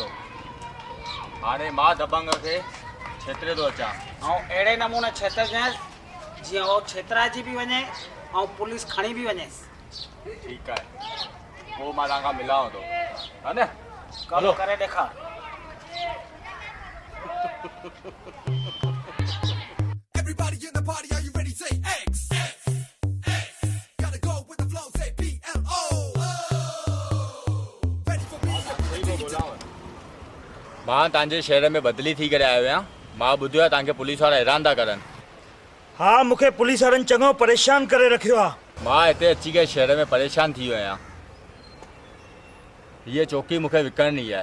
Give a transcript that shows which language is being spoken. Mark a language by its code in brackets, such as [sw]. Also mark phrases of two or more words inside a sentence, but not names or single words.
[sd] हाणे मां दबंग खे छेतरे थो अचां ऐं अहिड़े नमूने छेतरजांइसि जीअं उहो छेतराइजी बि वञे ऐं पुलिस खणी बि वञेसि। ठीकु आहे, पोइ मां तव्हां खां मिलांव थो, हा न? कम करे ॾेखार। [en] Everybody in the party, are you ready? Say X. Gotta go with the flow, say PLO. Ready for me? [sd] मां तव्हांजे शहर में बदिली थी करे आयो आहियां। मां ॿुधियो आहे तव्हांखे पुलिस वारा हैरान था करनि। हा, मूंखे पुलिस वारनि चङो परेशान करे रखियो आहे। मां हिते अची करे शहर में परेशान थी वियो आहियां। हीअ चौकी मूंखे विकिणणी आहे।